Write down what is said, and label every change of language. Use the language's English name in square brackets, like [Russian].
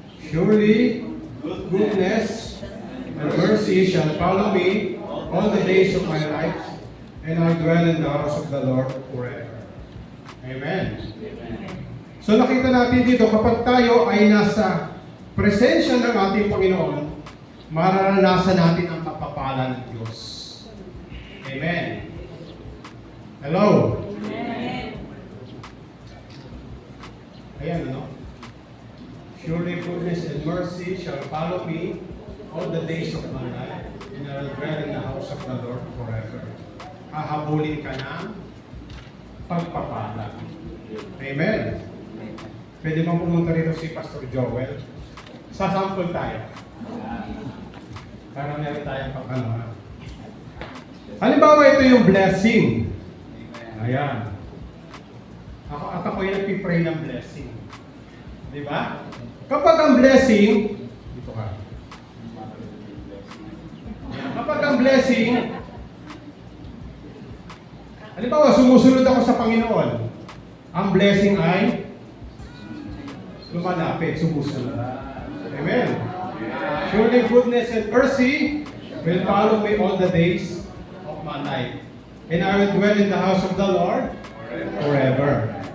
[English] Surely goodness and mercy shall follow me all the days of my life, and I dwell in the house of the Lord forever. Amen. [Filipino] So nakita natin dito, kapag tayo ay nasa presensya ng ating Panginoon, mararanasan natin ang kapapala ng Diyos. Amen. Hello? Ayan, ano? [English] Surely goodness and mercy shall follow me all the days of my life, and I will dwell in the house of the Lord forever. [Filipino] Hahabulin ka ng pagpapala. Amen. Pwede bang pumunta rito si Pastor Joel? Sasample tayo. Para meron tayong pagkano. Halimbawa, ito yung blessing. Ayan. Ako yung nagpipray ng blessing. Di ba? Kapag ang blessing, dito ka. Kapag ang blessing, halimbawa, sumusunod ako sa Panginoon. Ang blessing ay lumalapit, sumusunod. Amen. [English] Surely goodness and mercy will follow me all the days of my life. And I will dwell in the house of the Lord forever.